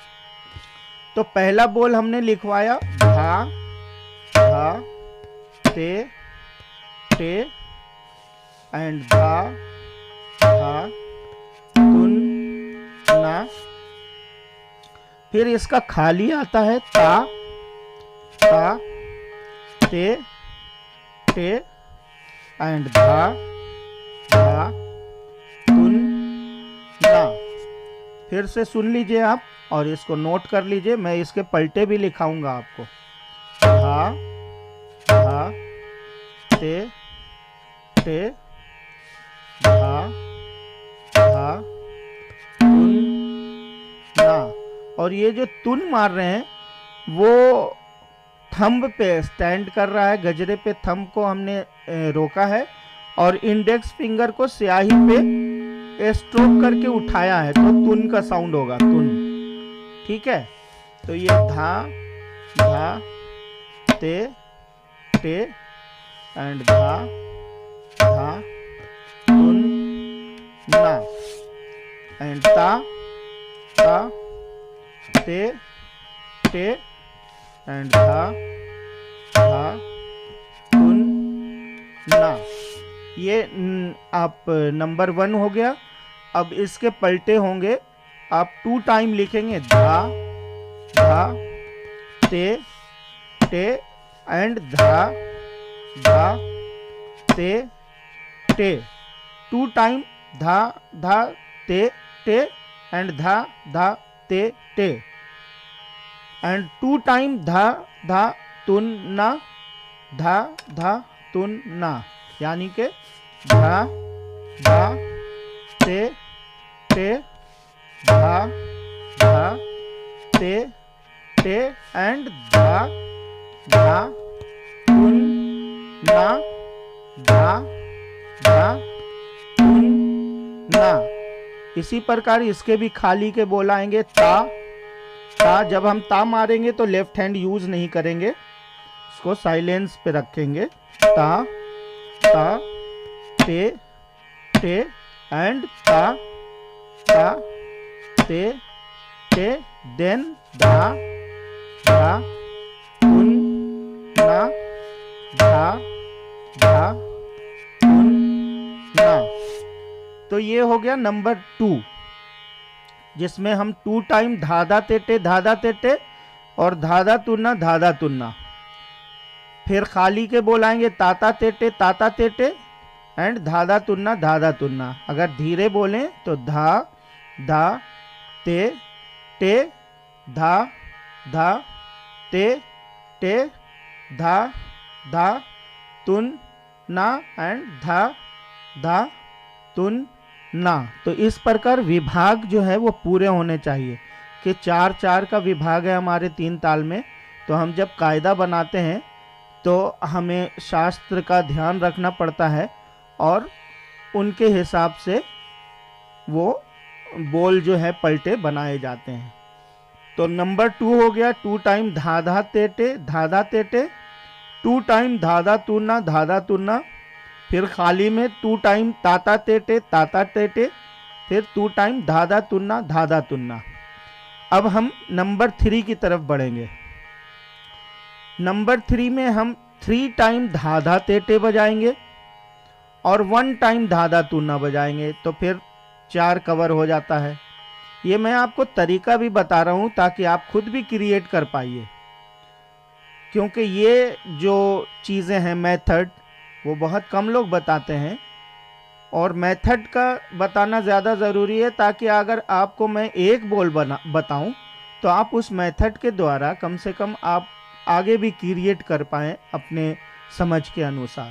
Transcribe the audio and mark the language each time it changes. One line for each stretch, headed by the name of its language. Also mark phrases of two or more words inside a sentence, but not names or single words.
Hindi: तो पहला बोल हमने लिखवाया, धा धा ते टे एंड धा धा तुन ना। फिर इसका खाली आता है, ता ता ते टे एंड धा धा तुन ना। फिर से सुन लीजिए आप और इसको नोट कर लीजिए, मैं इसके पलटे भी लिखाऊंगा आपको। धा धा ते टे धा धा तुन ना। और ये जो तुन मार रहे हैं वो थंब पे स्टैंड कर रहा है, गजरे पे थंब को हमने रोका है, और
English: index finger
Hindi: को स्याही पे स्ट्रोक करके उठाया है, तो तुन का साउंड होगा, तुन। ठीक है, तो ये धा धा ते टे एंड धा धा तुन ना एंड ता ता ते टे एंड धा धा तुन ना। ये आप नंबर 1 हो गया। अब इसके पलटे होंगे, आप 2 टाइम लिखेंगे, धा धा ते टे एंड धा धा ते टे। 2 टाइम धा धा ते टे एंड धा धा ते टे एंड 2 टाइम धा धा तुन ना, धा धा तुन ना, यानी के धा धा ते टे धा धा ते टे एंड धा धा तुन ना, धा धा तुन ना। इसी प्रकार इसके भी खाली के बोल आएंगे, ता ता। जब हम ता मारेंगे तो
English: left hand use
Hindi: नहीं करेंगे, इसको साइलेंस पे रखेंगे, ता ता ते टे एंड ता ता ते टे देन धा धा तुन ना, धा धा तुन ना। तो ये हो गया नंबर 2, जिसमें हम 2 टाइम धाधा तेटे और धाधा तुन्ना। फिर खाली के बोलाएंगे ताता तेटे एंड धाधा तुन्ना। अगर धीरे बोलें तो धा धा ते टे धा धा ते टे धा धा तुन ना एंड धा धा तुन ना। तो इस प्रकार विभाग जो है वो पूरे होने चाहिए कि 4-4 का विभाग है हमारे 3 ताल में। तो हम जब कायदा बनाते हैं तो हमें शास्त्र का ध्यान रखना पड़ता है और उनके हिसाब से वो बोल जो है पलटे बनाए जाते हैं। तो नंबर 2 हो गया 2 टाइम धा धा तेटे धा धा तेटे, 2 टाइम धाधा तुना धाधा तुना, फिर खाली में 2 टाइम ताता तेटे ताता तेटे, फिर 2 टाइम धाधा तुन्ना धाधा तुन्ना। अब हम नंबर 3 की तरफ बढ़ेंगे। नंबर 3 में हम 3 टाइम धाधा तेटे बजाएंगे और 1 टाइम धाधा तुन्ना बजाएंगे, तो फिर 4 कवर हो जाता है। ये मैं आपको तरीका भी बता रहा हूं ताकि आप खुद भी क्रिएट कर पाइए, क्योंकि ये जो चीज़ें हैं मेथड वो बहुत कम लोग बताते हैं और मेथड का बताना ज़्यादा ज़रूरी है ताकि अगर आपको मैं एक बोल बताऊं तो आप उस मेथड के द्वारा कम से कम आप आगे भी क्रिएट कर पाएँ अपने समझ के अनुसार।